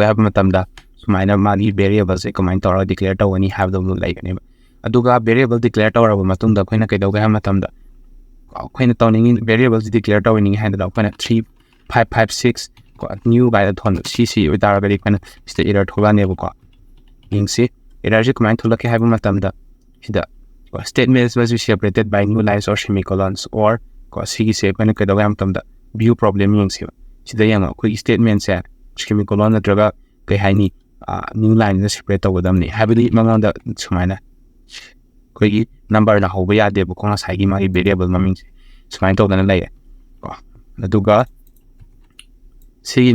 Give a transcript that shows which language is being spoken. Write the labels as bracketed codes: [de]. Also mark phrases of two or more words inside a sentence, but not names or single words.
[mni] ꯍꯥꯏꯕ ꯃꯇꯝꯗ ꯁꯨꯃꯥꯏꯅ ꯃꯥꯒꯤ ꯚꯦꯔꯤꯑꯦꯕꯜꯁꯦ ꯀꯃꯥꯏꯅ ꯇꯧꯔꯒ ꯗꯤꯀ꯭ꯂꯦꯌꯔ ꯇꯧꯒꯅꯤ ꯍꯥꯏꯕꯗꯣ ꯂꯩꯒꯅꯦꯕ ꯑꯗꯨꯒ [en] variable declare [mni] ꯇꯧꯔꯕ ꯃꯇꯨꯡꯗ ꯑꯩꯈꯣꯏꯅ ꯀꯩꯗꯧꯒꯦ ꯍꯥꯏꯕ ꯃꯇꯝꯗ ꯑꯩꯈꯣꯏꯅ ꯇꯧꯅꯤꯡꯉꯤ ꯚꯦꯔꯤꯑꯦꯕꯜꯁꯤ ꯗꯤꯀ꯭ꯂꯦꯌꯔ ꯇꯧꯅꯤꯡꯉꯤ ꯍꯥꯏꯗꯅ ꯑꯩꯈꯣꯏꯅ 3 5 5 6 ꯅ꯭ꯌू ꯀꯥꯏꯅ ꯊꯣꯟꯕ ꯁꯤ ꯑꯣꯏꯇꯥꯔꯒꯗꯤ ꯑꯩꯈꯣꯏꯅ ꯁꯤꯗ ꯏꯔꯔ ꯊꯣꯛꯂꯛꯑꯅꯦꯕꯀꯣ ꯌꯦꯡꯁꯤ ꯏꯔꯔꯁꯤ ꯀꯃꯥꯏꯅ ꯊꯣꯛꯂꯛꯀꯦ ꯍꯥꯏꯕ ꯃꯇꯝꯗ ꯁꯤꯗ [en] statements must be separated by new lines or semicolons or [mni] ꯁꯤꯒꯤꯁꯦ ꯑꯩꯈꯣꯏꯅ ꯀꯩꯗꯧꯒꯦ ꯍꯥꯏꯕ ꯃꯇꯝꯗ [en] view problem [mni] ꯌꯦꯡꯁꯦꯕ ꯁꯤꯗ ꯌꯦꯡꯉꯣ ꯑꯩꯈꯣꯏꯒꯤ ꯁ꯭ꯇꯦꯠꯃꯦꯟꯁꯦ ꯁꯦꯃꯤꯀꯣꯂꯣꯟ ꯅꯠꯇ꯭ꯔꯒ ꯀꯩ ꯍꯥꯏꯅꯤ [en] new line [mni] ꯁꯦꯄꯔꯦꯠ ꯇꯧꯒꯗꯕꯅꯤ ꯍꯥꯏꯕꯗꯤ ꯃꯉꯣꯟꯗ ꯁꯨꯃꯥꯏꯅ ꯑꯩꯈꯣꯏꯒꯤ ꯅꯝꯕꯔꯅ ꯍꯧꯕ ꯌꯥꯗꯦꯕꯀꯣ ꯉꯁꯥꯏꯒꯤ ꯃꯥꯒꯤ ꯚꯦꯔꯤꯑꯦꯕꯜ ꯃꯃꯤꯡꯁꯦ ꯁꯨꯃꯥꯏꯅ ꯇꯧꯗꯅ ꯂꯩꯌꯦ ꯑꯗꯨꯒ ꯁꯤꯒꯤ